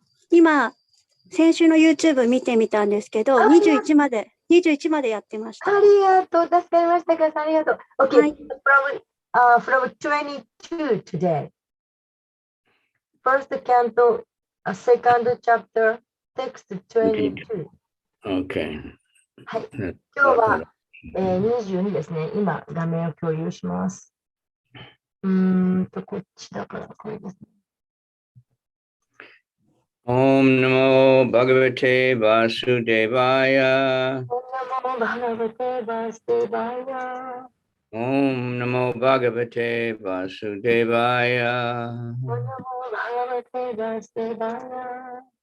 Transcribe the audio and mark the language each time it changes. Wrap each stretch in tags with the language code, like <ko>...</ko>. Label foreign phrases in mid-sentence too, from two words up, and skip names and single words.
<ja>今、先週の YouTube 見てみたんですけど、21までやってました。ありがとう。助かりましたか？ありがとう。Okay, はい。</ja> <en>from 22 today. First canto, second chapter, text 22. Okay.</en> <ja>はい。今日は、22ですね。今、画面を共有します。こっちだから、これですね。</ja> <sa>ॐ नमो भगवते वासुदेवाय. ॐ नमो भगवते वासुदेवाय. ॐ नमो भगवते वासुदेवाय. ॐ नमो भगवते वासुदेवाय.</sa>